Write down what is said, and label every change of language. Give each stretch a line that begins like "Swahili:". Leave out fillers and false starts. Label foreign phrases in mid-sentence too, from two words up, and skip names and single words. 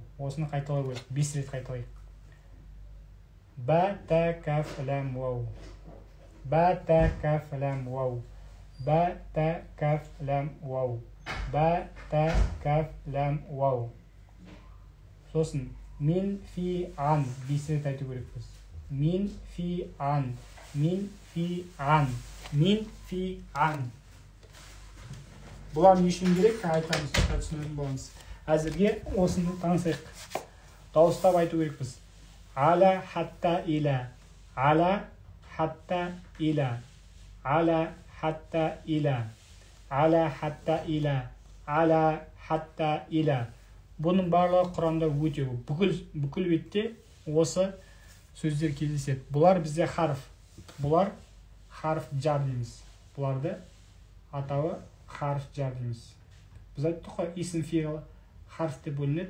Kazakh: Осыны қайталай көрейік. 5 рет қайталайық.
Arabic: با، تا، كاف، لام، واو. با، تا، كاف، لام، واو. با، تا، كاف، لام، واو. با، تا، كاف، لام، واو. Сосын, من، في، عن.
Kazakh: 5 рет айту керекпіз.
Arabic: من، في، عن. من، في، عن. من، في، عن.
Kazakh: Бұлар не үшін керек? Айтамыз, түсінетін боламыз. Әзірге осыны танысайық. Дауыстап айту керекпіз.
Arabic: على حتى إلى، على حتى إلى، على حتى إلى، على حتى إلى، على حتى إلى.
Kazakh: Бұның барлығы Құранда өте көп. Бүкіл бетте осы сөздер кездеседі. Бұлар бізде харф. Бұлар
Arabic: حرف جر
Kazakh: дейміз. Бұларды атауы
Arabic: حرف جر
Kazakh: дейміз. Біз айттық қой,
Arabic: اسم فعل حرف
Kazakh: деп бөлінеді.